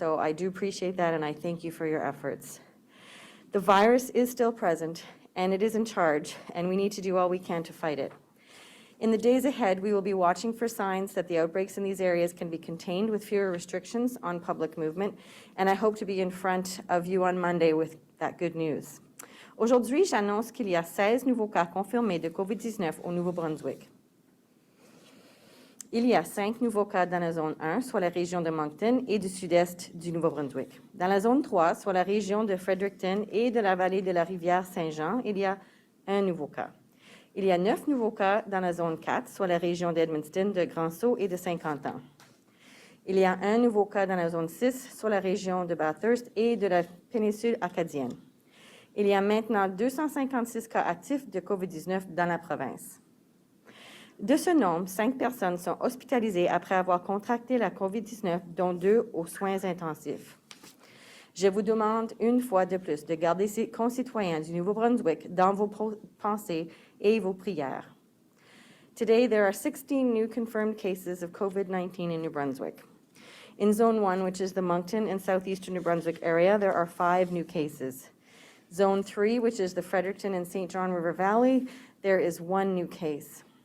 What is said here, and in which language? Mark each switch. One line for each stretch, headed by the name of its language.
English: So I do appreciate that, and I thank you for your efforts. The virus is still present, and it is in charge, and we need to do all we can to fight it. In the days ahead, we will be watching for signs that the outbreaks in these areas can be contained with fewer restrictions on public movement, and I hope to be in front of you on Monday with that good news.
French: Aujourd'hui, j'annonce qu'il y a 16 nouveaux cas confirmés de COVID-19 au Nouveau-Brunswick. Il y a 5 nouveaux cas dans la zone 1, soit la région de Moncton et du sud-est du Nouveau-Brunswick. Dans la zone 3, soit la région de Fredericton et de la vallée de la rivière Saint-Jean, il y a un nouveau cas. Il y a 9 nouveaux cas dans la zone 4, soit la région d'Edmundston, de Grand-Sault et de Saint-Quentin. Il y a un nouveau cas dans la zone 6, soit la région de Bathurst et de la péninsule acadienne. Il y a maintenant 256 cas actifs de COVID-19 dans la province. De ce nombre, 5 personnes sont hospitalisées après avoir contracté la COVID-19, dont 2 aux soins intensifs. Je vous demande une fois de plus de garder ces concitoyens du Nouveau-Brunswick dans vos pensées et vos prières.
English: Today, there are 16 new confirmed cases of COVID-19 in New Brunswick. In Zone 1, which is the Moncton and southeastern New Brunswick area, there are 5 new cases. Zone 3, which is the Fredericton and St. John River Valley, there is 1 new case.